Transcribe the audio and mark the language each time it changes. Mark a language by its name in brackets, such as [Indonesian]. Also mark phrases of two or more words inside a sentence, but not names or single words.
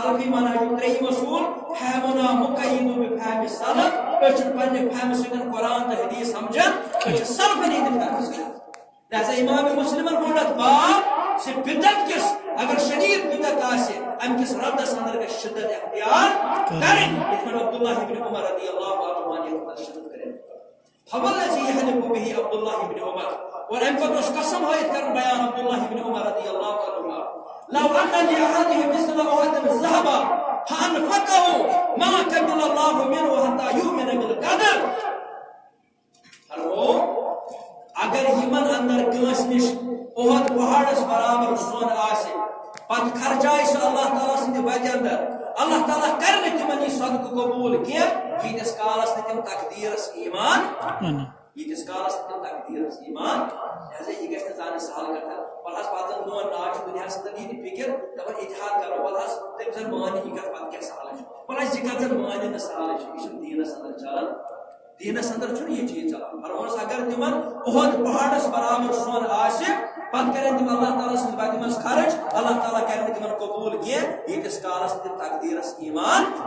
[Kashmiri] سلفی منہج ترٛیٚیِم اصوٗل [Arabic] فہمنا مقید بفہم السلف [Kashmiri] أسۍ چھِنہٕ پننہِ فہمہِ سۭتۍ قرآن تہٕ حدیث سمجھان أسۍ چھِ سلفن ہٕنٛدِ فہمہِ سۭتۍ لہذا امام مسلمن ووٚن اتھ باب زِ بدعت کِس اگر شدید بدعت آسہِ امہِ کِس ردس اندر گژھِ شدت اختیار کرٕنۍ یِتھ پٲٹھۍ عبداللہ ابن عمر [Arabic] رضی اللہ عنہما [Kashmiri] یتھ منٛز شدت کرن [Arabic] فوالذی یحلف به عبداللہ ابن عمر [Kashmiri] اور امہِ پتہٕ اوس قسم ہٲیِتھ کران بیان عبداللہ ابن عمر [Arabic] رضی اللہ عنہما لو ان لأحدهم مثل أحد ذهبا فأنفقه ما قبل الله منه حتى يؤمن بالقدر [Kashmiri] اگر یمن اندر کٲنٛسہِ نِش احد پہاڑس برابر سۄن آسہِ پتہٕ خرچایہِ سُہ اللہ تعالیٰ سٕنٛدِ وتہِ اندر اللہ تعالیٰ کرِ نہٕ تِمن یہِ صدقہٕ قبوٗل کینٛہہ ییٖتِس کالس نہٕ تِم تقدیٖرس ایمان ییٖتِس کالس نہٕ تِم تقدیٖرس ایمان لہذا یہِ گژھِ نہٕ زانہِ سہل کتھا وَل حظ پتہٕ زن میون ناو چھُ دُنیاہس اندر یہِ تہِ فِکر دپان اتحاد کرو وَل حظ تٔمۍ زن مانہِ یہِ کتھ پتہٕ کیٛاہ سہل چھُ وَل حظ یہِ کتھ زن مانہِ نہٕ سہل چھُ یہِ چھُنہٕ دیٖنس اندر چلان دینس اندر چھُنہٕ یہِ چیٖز چلان فرموس اگر تِمن احد پہاڑس برابر سۄن آسہِ پتہٕ کرن تِم اللہ تعالیٰ سٕنٛدِ وتہِ منٛز خرچ اللہ تعالیٰ کرِ نہٕ تِمن قبوٗل کینٛہہ ییٖتِس کالس تِم تقدیٖرس ایمان